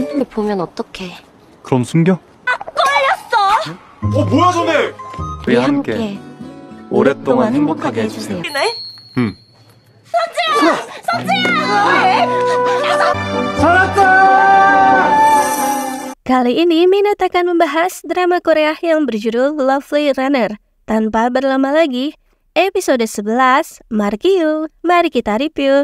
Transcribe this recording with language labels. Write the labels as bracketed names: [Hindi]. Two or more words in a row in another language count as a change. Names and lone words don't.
[Korean] 보면 어떡해. 그럼 숨겨? 걸렸어! 뭐야 너네! 우리 함께 오랫동안 행복하게 해주세요. 응. [Indonesian] Kali ini Minat akan membahas drama Korea yang berjudul Lovely Runner. Tanpa berlama lagi, episode 11, Markiu, mari kita review.